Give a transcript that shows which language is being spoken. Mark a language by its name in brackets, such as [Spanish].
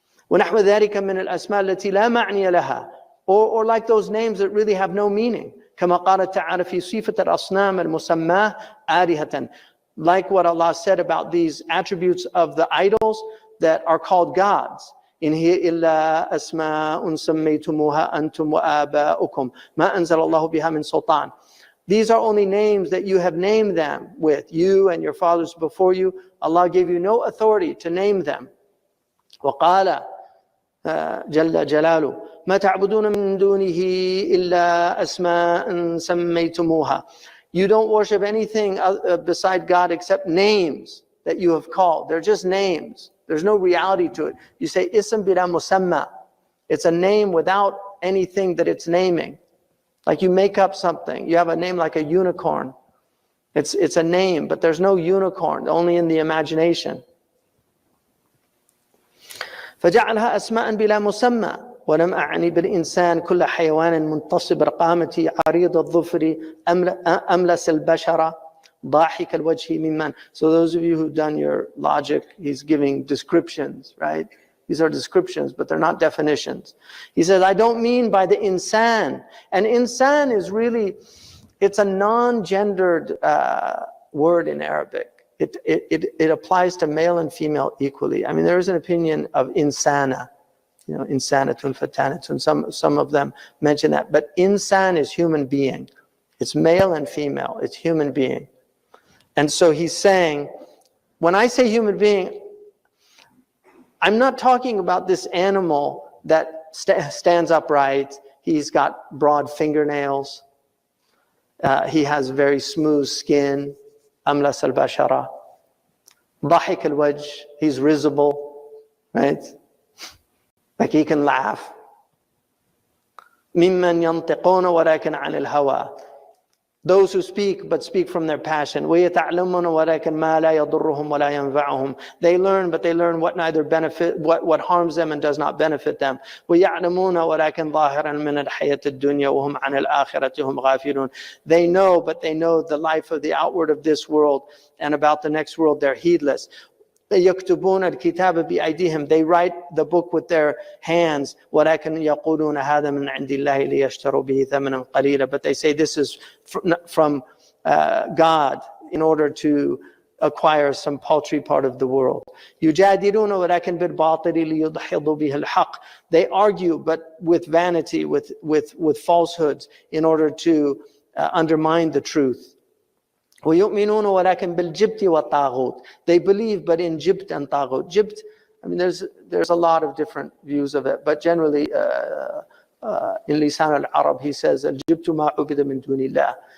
[Arabic] وَنَحْوَ ذَلِكَ مِنَ الْأَسْمَاءِ الَّتِي لَا مَعْنِيَ لَهَا, [English] or like those names that really have no meaning. [Arabic] كما قال تعالى في صفة الأصنام المسماة آلهة, [English] like what Allah said about these attributes of the idols that are called gods. [Arabic] إن هي إلا أسماء سميتموها أنتم وآباؤكم ما أنزل الله بها من سلطان. [English] These are only names that you have named them with, you and your fathers before you. Allah gave you no authority to name them. [Arabic] وقال جل جلاله ما تعبدون من دونه إلا أسماء سميتموها. [English] You don't worship anything beside God except names that you have called. They're just names. There's no reality to it. You say ism bila musamma. It's a name without anything that it's naming. Like you make up something. You have a name like a unicorn. It's a name, but there's no unicorn, only in the imagination. [Arabic] فجعلها أسماء بلا مسمى ولم أعني بالإنسان كل حيوان منتصب رقامتي عريض الظفر أملس البشرة ضاحك الوجه ممن. [English] So those of you who've done your logic, he's giving descriptions, right? These are descriptions, but they're not definitions. He says, I don't mean by the insan. And insan is really, it's a non-gendered word in Arabic. It applies to male and female equally. I mean, there is an opinion of insana, insanatun, fatanatun. Some of them mention that. But insan is human being. It's male and female. It's human being. And so he's saying, when I say human being, I'm not talking about this animal that stands upright. He's got broad fingernails. He has very smooth skin. [Arabic] Amlas al-bashara. Dahik al-wajh. [English] He's risible, right? Like he can laugh. [Arabic] ممن ينطقون ولكن عن الهوى. [English] Those who speak, but speak from their passion. [Arabic] وَيَتَعْلَمُونَ وَلَكِنْ مَا لَا يَضُرُّهُمْ وَلَا يَنْفَعُهُمْ. [English] They learn, but they learn what neither benefit, what harms them and does not benefit them. [Arabic] وَيَعْلَمُونَ وَلَكِنْ ظَاهِرًا مِنَ الْحَيَاةِ الدُّنْيَا وَهُمْ عَنِ الْآخِرَةِ هُمْ غَافِلُونَ. [English] They know, but they know the life of the outward of this world, and about the next world they're heedless. [Arabic] يكتبون الكتاب بأيديهم. [English] They write the book with their hands. [Arabic] ولكن يقولون هذا من عند الله ليشتروا به ثمنا قليلا. [English] But they say this is from God in order to acquire some paltry part of the world. [Arabic] يجادلون ولكن بالباطل ليدحضوا به الحق. [English] They argue, but with vanity, with falsehoods, in order to undermine the truth. [Arabic] وَيُؤْمِنُونَ وَلَكِنْ بِالْجِبْتِ وَالطَّاغُوتِ. [English] They believe, but in jibt and taghut. Jibt, I mean, there's a lot of different views of it, but generally in Lisan al-Arab he says, [Arabic] الْجِبْتُ مَا عُبِدَ مِن دُونِ اللَّهِ.